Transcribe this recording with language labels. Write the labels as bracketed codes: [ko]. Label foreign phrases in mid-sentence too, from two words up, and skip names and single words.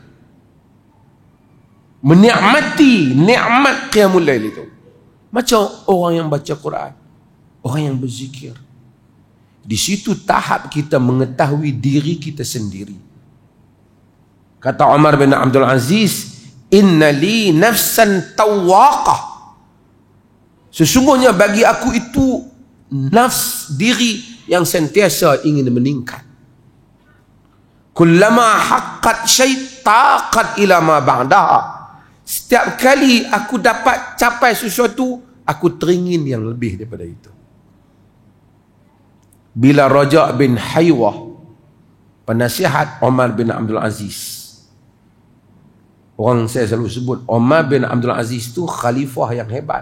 [ms] Menikmati nikmat [ar] قيام الليل [ms] itu. Macam orang yang baca Quran, orang yang berzikir. Di situ tahap kita mengetahui diri kita sendiri. Kata Umar bin Abdul Aziz, [ar] إن لي نفسا تواقة. [ms] Sesungguhnya bagi aku itu nafs diri yang sentiasa ingin meningkat. [ar] كلما حققت شيء تاقت إلى ما بعدها. [ms] Setiap kali aku dapat capai sesuatu, aku teringin yang lebih daripada itu. Bila Raja' bin Haywah, penasihat Umar bin Abdul Aziz. Orang saya selalu sebut, Umar bin Abdul Aziz tu khalifah yang hebat.